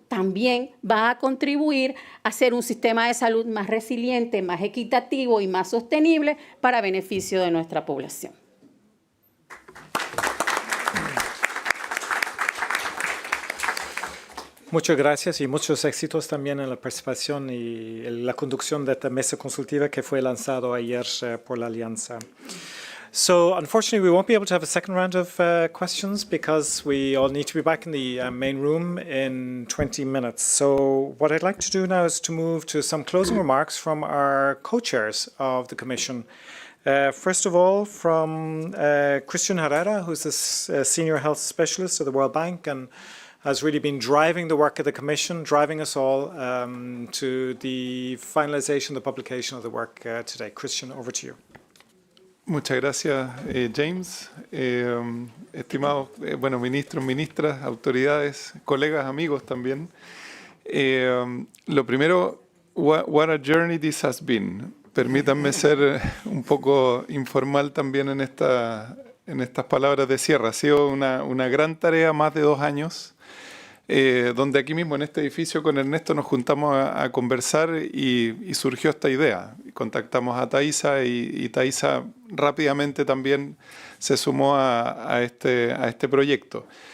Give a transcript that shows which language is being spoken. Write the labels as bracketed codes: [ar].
[es] también va a contribuir a hacer un sistema de salud más resiliente, más equitativo y más sostenible para beneficio de nuestra población. Muchas gracias y muchos éxitos también en la participación y la conducción de esta mesa consultiva que fue lanzado ayer por la Alianza. [en] So unfortunately, we won't be able to have a second round of questions because we all need to be back in the main room in 20 minutes. So what I'd like to do now is to move to some closing remarks from our co-chairs of the Commission. First of all, from Christian Herrera, who's the Senior Health Specialist of the World Bank and has really been driving the work of the Commission, driving us all to the finalization, the publication of the work today. Christian, over to you. [es] Muchas gracias, James. Estimados ministros, ministras, autoridades, colegas, amigos también. Lo primero, [en] what a journey this has been. [es] Permítanme ser un poco informal también en estas palabras de cierre. Ha sido una gran tarea, más de 2 años, donde aquí mismo en este edificio con Ernesto nos juntamos a conversar y surgió esta idea. Contactamos a Thaisa y Thaisa rápidamente también se sumó a este proyecto.